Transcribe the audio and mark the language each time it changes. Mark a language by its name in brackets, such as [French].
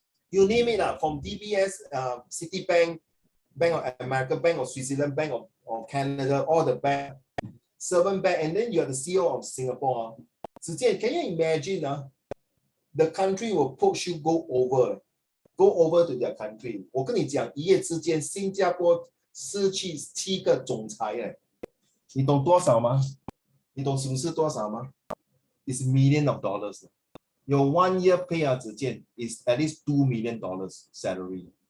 [English] You name it, from DBS, Citibank, Bank of America, Bank of Switzerland, Bank of Canada, all the bank, 7 bank, and then you are the CEO of Singapore. Zijian, can you imagine the country will push you go over to their country. [Chinese] 我跟你讲，一夜之间，新加坡失去7个总裁，你懂多少吗？你懂损失多少吗？ [English] It's millions of dollars. Your 1 year pay is at least $2 million salary.